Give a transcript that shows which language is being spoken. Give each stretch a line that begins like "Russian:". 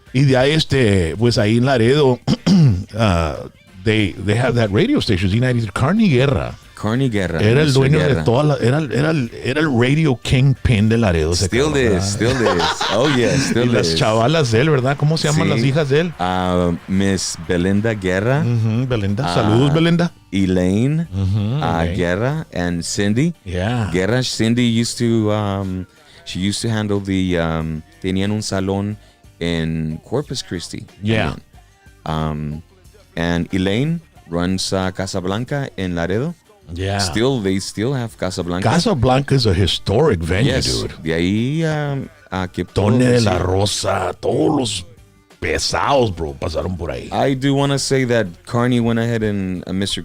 Spanish: Y de ahí, pues ahí en Laredo,
English: they have that radio station,
Spanish: Z90, Carney Guerra. Era el dueño de toda era el radio kingpin de Laredo.
English: Still is. Oh, yeah, still is.
Spanish: Y las chavalas de él, ¿verdad? ¿Cómo se llaman las hijas de él?
English: Miss Belinda Guerra.
Spanish: Belinda. Saludos, Belinda.
English: Elaine Guerra and Cindy. Yeah. Guerra, Cindy used to... She used to handle
Spanish: tenían un salón
English: in Corpus Christi. Yeah. And Elaine runs Casablanca in Laredo. Yeah. They still have Casablanca. Casablanca is a historic venue, dude.
Spanish: De ahí Tone de la Rosa, todos los pesados, bro, pasaron por ahí.
English: I do want to say that Carney went ahead and Mr.